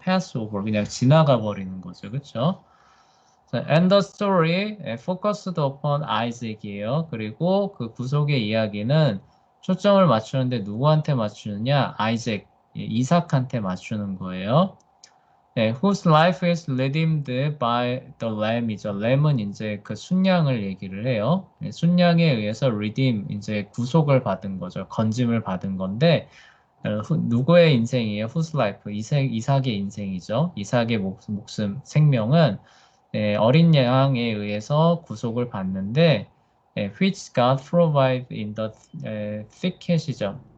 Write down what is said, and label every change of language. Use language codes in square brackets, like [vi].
[en] pass over. [ko] 그냥 지나가 버리는 거죠, 그렇죠? [en] And the story focused upon Isaac이에요. [ko] 그리고 그 구속의 이야기는 초점을 맞추는데 누구한테 맞추느냐? 아이작, 이삭한테 맞추는 거예요. [en] whose life is redeemed by the lamb이죠. [ko] lamb은 이제 그 순양을 얘기를 해요. 순양에 의해서 redeem, 이제 구속을 받은 거죠. 건짐을 받은 건데, 누구의 인생이에요? [en] whose life, [ko] 이삭의 인생이죠. 이삭의 목숨, 생명은 어린 양에 의해서 구속을 받는데, [en] which God provide in the thicket [ko] 이죠.